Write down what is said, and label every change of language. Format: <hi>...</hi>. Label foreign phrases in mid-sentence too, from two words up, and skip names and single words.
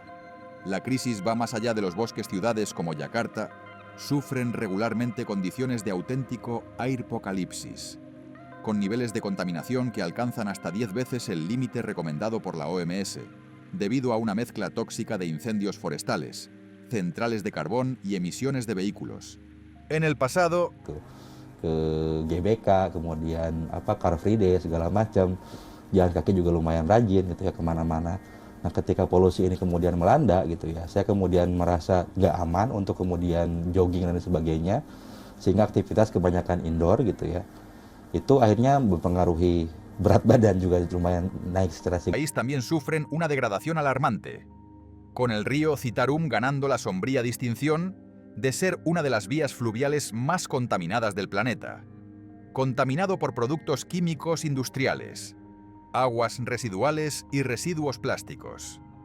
<es>La crisis va más allá de los bosques-ciudades como Yakarta, sufren regularmente condiciones de auténtico airpocalipsis, con niveles de contaminación que alcanzan hasta 10 veces el límite recomendado por la OMS, debido a una mezcla tóxica de incendios forestales, centrales de carbón y emisiones de vehículos. En el pasado,</es> <id>ke GBK, kemudian Car Free Day segala macam, jalan kaki juga lumayan rajin gitu ya kemana-mana. Nah ketika polusi ini kemudian melanda gitu ya, saya kemudian merasa nggak aman untuk kemudian jogging dan sebagainya, sehingga aktivitas kebanyakan indoor gitu ya, itu akhirnya mempengaruhi berat badan juga lumayan naik secara signifikan.</id> <es>El país también sufren una degradación alarmante, con el río Citarum ganando la sombría distinción de ser una de las vías fluviales más contaminadas del planeta, contaminado por productos químicos industriales, aguas residuales y residuos plásticos.</es>